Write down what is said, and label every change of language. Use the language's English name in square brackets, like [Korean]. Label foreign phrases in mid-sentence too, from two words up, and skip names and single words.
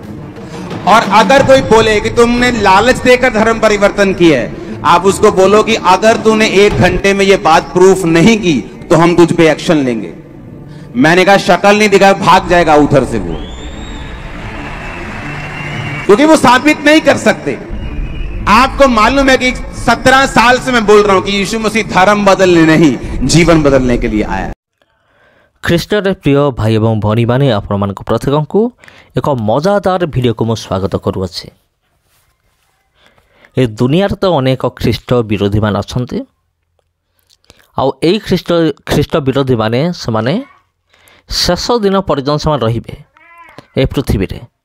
[Hindi] और अगर कोई बोले कि तुमने लालच देकर धर्म परिवर्तन किया है, आप उसको बोलो कि अगर तूने 1 घंटे में ये बात प्रूफ नहीं की तो हम तुझ पे एक्शन लेंगे। मैंने कहा शक्ल नहीं दिखा, भाग जाएगा उधर से वो, क्योंकि वो साबित नहीं कर सकते। आपको मालूम है कि 17 साल से मैं बोल रहा हूं कि यीशु मसीह धर्म बदलने नहीं, जीवन बदलने के लिए आया। [Odia] ଖ୍ରୀଷ୍ଟରେ ପ୍ରିୟ ଭାଇ ଏବଂ ଭଉଣୀମାନେ, ଆପଣମାନଙ୍କୁ ପ୍ରତ୍ୟେକଙ୍କୁ ଏକ ମଜାଦାର ଭିଡ଼ିଓକୁ ମୁଁ ସ୍ୱାଗତ କରୁଅଛି। ଏ ଦୁନିଆରେ ତ ଅନେକ ଖ୍ରୀଷ୍ଟ ବିରୋଧୀମାନେ ଅଛନ୍ତି, ଆଉ ଏଇ ଖ୍ରୀଷ୍ଟ ବିରୋଧୀମାନେ ସେମାନେ ଶେଷ ଦିନ ପର୍ଯ୍ୟନ୍ତ ସେମାନେ ରହିବେ ଏ ପୃଥିବୀରେ।